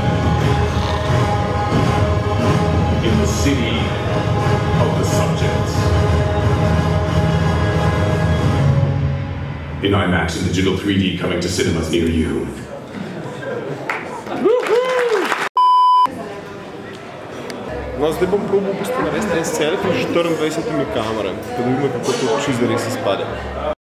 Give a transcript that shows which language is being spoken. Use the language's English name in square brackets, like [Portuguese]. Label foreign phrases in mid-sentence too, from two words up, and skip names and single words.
[English] In the city of the subjects. In IMAX and digital 3D coming to cinemas near you. [Slovenian] No, zdaj bom probal narediti en selfie s 24 kamere, da vidimo, kako to čisto res izpade.